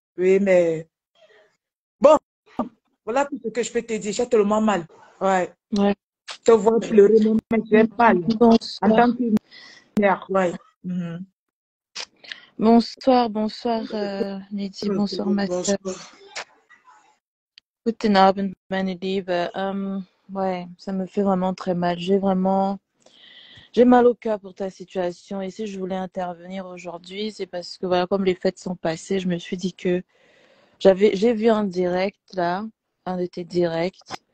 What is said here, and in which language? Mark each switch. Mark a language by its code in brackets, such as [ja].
[fr] Oui, mais bon, voilà tout ce que je peux te dire. J'ai tellement mal. Ouais. Ouais. Je te vois pleurer, mais j'ai mal. Bonsoir. En tant que mère, ouais. Bonsoir, Nidhi, bonsoir, ma sœur. [de] Guten Abend, meine Liebe. [fr] Ouais, ça me fait vraiment très mal. J'ai mal au cœur pour ta situation. Et si je voulais intervenir aujourd'hui, c'est parce que, voilà, comme les fêtes sont passées, je me suis dit que j'ai vu un direct, là, un de tes directs,